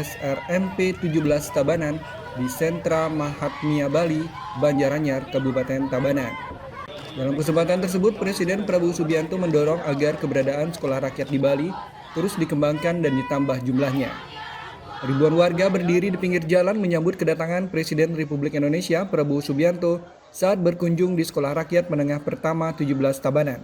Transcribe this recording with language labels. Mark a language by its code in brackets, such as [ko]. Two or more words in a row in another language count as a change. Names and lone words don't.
[id] SRMP 17 Tabanan di Sentra Mahatmia Bali, Banjaranyar, Kabupaten Tabanan. Dalam kesempatan tersebut, Presiden Prabowo Subianto mendorong agar keberadaan Sekolah Rakyat di Bali terus dikembangkan dan ditambah jumlahnya. Ribuan warga berdiri di pinggir jalan menyambut kedatangan Presiden Republik Indonesia Prabowo Subianto saat berkunjung di Sekolah Rakyat Menengah Pertama 17 Tabanan.